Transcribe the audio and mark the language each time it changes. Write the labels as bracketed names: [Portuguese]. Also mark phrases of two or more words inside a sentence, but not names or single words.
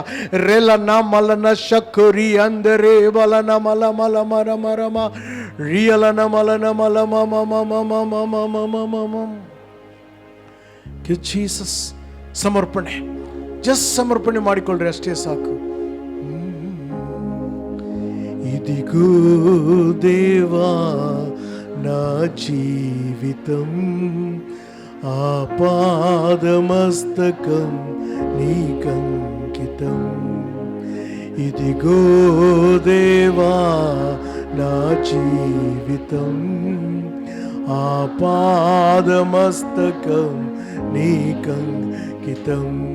[Kannada] ರೆಲನ ಮಲನ ಶಕುರಿ ಅಂದರೆ ಬಲನ ಮಲ ಮಲ ಮರ ಮರಮ ರಿಯಲನ ಮಲನ ಮಲ ಮಮ ಮಮ ಮಮ ಮಮ ಮಮ. ಜೀಸಸ್. ಸಮರ್ಪಣೆ, ಜಸ್ಟ್ ಸಮರ್ಪಣೆ ಮಾಡಿಕೊಳ್ಳ್ರಿ, ಅಷ್ಟೇ ಸಾಕು. [Telugu] ఇదిగో దేవా నా జీవితం, ఆపాదమస్తకం నీకంకితం. ఇదిగో దేవా నా జీవితం, ఆపాదమస్తకం నీకంకితం.